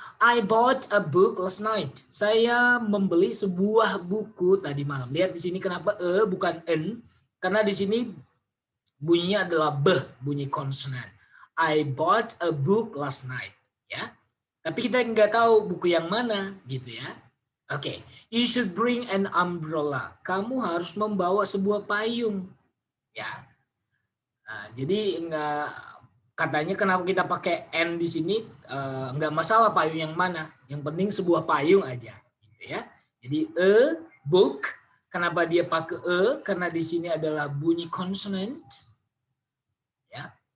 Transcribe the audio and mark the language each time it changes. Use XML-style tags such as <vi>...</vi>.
<en>I bought a book last night.</en> <id>Saya membeli sebuah buku tadi malam. Lihat di sini kenapa bukan n? Karena di sini bunyinya adalah b, bunyi konsonan.</id> <en>I bought a book last night.</en> <id>Ya. Tapi kita nggak tahu buku yang mana, gitu ya.</id> <en>Oke, you should bring an umbrella.</en> <id>Kamu harus membawa sebuah payung. Ya. Nah, jadi nggak, katanya kenapa kita pakai N di sini, nggak masalah payung yang mana, yang penting sebuah payung aja, gitu ya. Jadi book, kenapa dia pakai karena di sini adalah bunyi konsonan, ya.</id>